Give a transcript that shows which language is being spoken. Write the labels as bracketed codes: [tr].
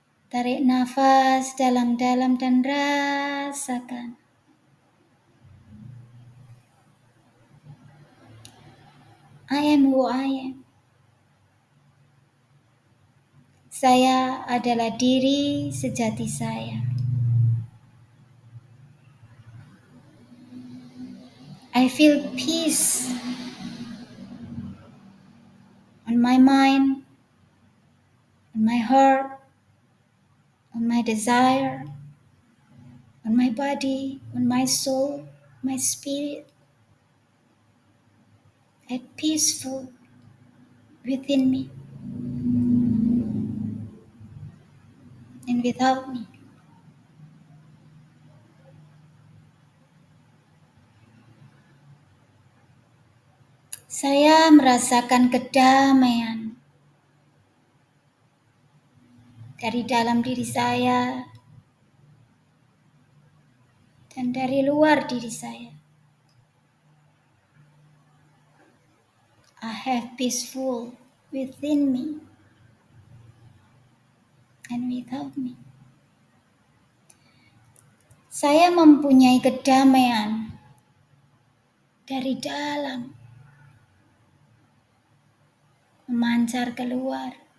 [ms] Tarik nafas dalam-dalam dan rasakan. [en] I am who I am. [ms] Saya adalah diri sejati saya. [en] I feel peace on my mind, on my heart, on my desire, on my body, on my soul, my spirit. And peaceful within me and without me. [ms] Saya merasakan kedamaian dari dalam diri saya dan dari luar diri saya. [en] I have peaceful within me and without me. [ms] Saya mempunyai kedamaian dari dalam memancar keluar.